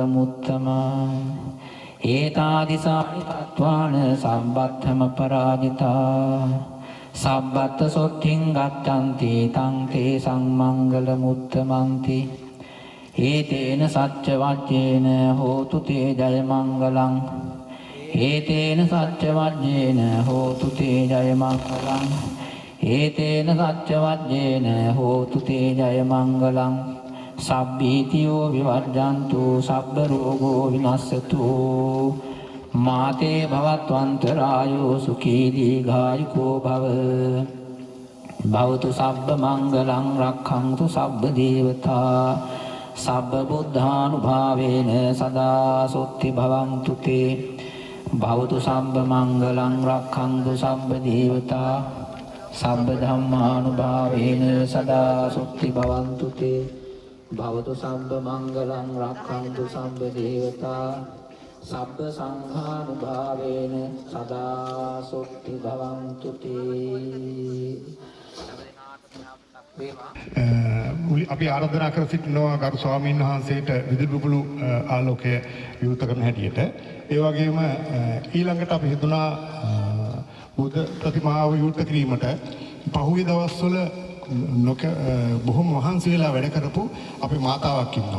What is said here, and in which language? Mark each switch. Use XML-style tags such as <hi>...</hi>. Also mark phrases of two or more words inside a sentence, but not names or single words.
<pi>මුත්තමං ඒතාදිසානි තත්වාන සම්බත්තම පරාජිතා සබ්බත්ත සොත්තිං ගච්ඡanti තං තේ සංමංගල මුත්තමන්ති ඒතේන සච්ච වජ්ජේන හෝතු තේ ජය මංගලං ඒතේන සච්ච වජ්ජේන හෝතු තේ ජය මංගලං ඒතේන සච්ච වජ්ජේන හෝතු තේ ජය මංගලං සබ්බීතියෝ විවර්ජන්තු සබ්බ රෝගෝ විනස්සතු මාතේ භවත්වන්තරායෝ සුඛී දීඝායුකෝ භව භවතු සබ්බ මංගලං රක්ඛන්තු සබ්බ දේවතා සබ්බ බුද්ධානුභාවේන සදා සොත්ති භවන්තු තේ භවතු සබ්බ මංගලං රක්ඛන්තු සබ්බ දේවතා සබ්බ ධම්මානුභාවේන සදා සුත්ති භවන්තු තේ භවතු සබ්බ මංගලං රක්ඛන්තු සබ්බ දේවතා සබ්බ සංඝානුභාවේන සදා සුත්ති භවන්තු තේ</pi> <si>අපි ආරාධනා කර සිටිනවා ගරු ස්වාමීන් වහන්සේට විදුලි බුබුලු ආලෝකය විවෘත කරන හැටියට ඒ වගේම ඊළඟට අපි හිතුණා බුද්ධ ප්‍රතිමාව විවෘත කිරීමට පහුගිය දවස්වල බොහොම මහන්සි වෙලා වැඩ කරපු අපේ මාතාවක් ඉන්නවා.</si>